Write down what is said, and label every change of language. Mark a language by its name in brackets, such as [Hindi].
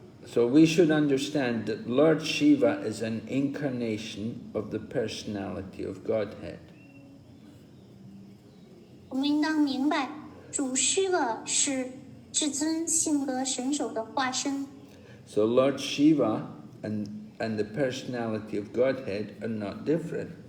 [English] So we should understand that Lord Shiva is an incarnation of the personality of Godhead. [Chinese] 我们应当明白，主Shiva是至尊性格神手的化身。 [English] So Lord Shiva and the personality of Godhead are not different.